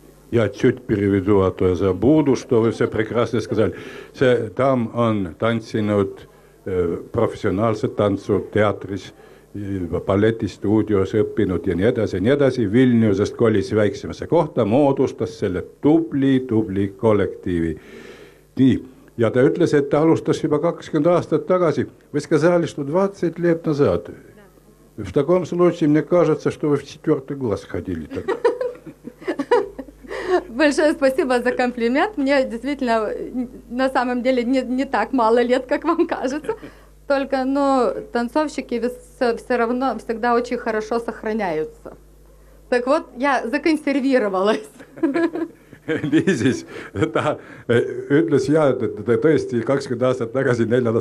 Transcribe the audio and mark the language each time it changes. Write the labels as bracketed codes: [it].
[ru] Я чуть переведу, а то я забуду, что вы все прекрасно сказали. [et] Там on tantsinud professionaalset tantsu teatris, balletistuudios õppinud ja nii edasi. Vilniusest kolis väiksemasse kohta, moodustas selle tubli kollektiivi. Nii, ja ta ütles, et ta alustas juba 20 aastat tagasi. [ru] Вы сказали, что 20 лет назад. В таком случае, мне кажется, что вы в 4 класс ходили тогда. Большое спасибо за комплимент. Мне действительно на самом деле не так мало лет, как вам кажется. Только, танцовщики все равно всегда очень хорошо сохраняются. Так вот, я законсервировалась. [et] Niisiis, ta ütles et tõesti 20 aastat tagasi 4.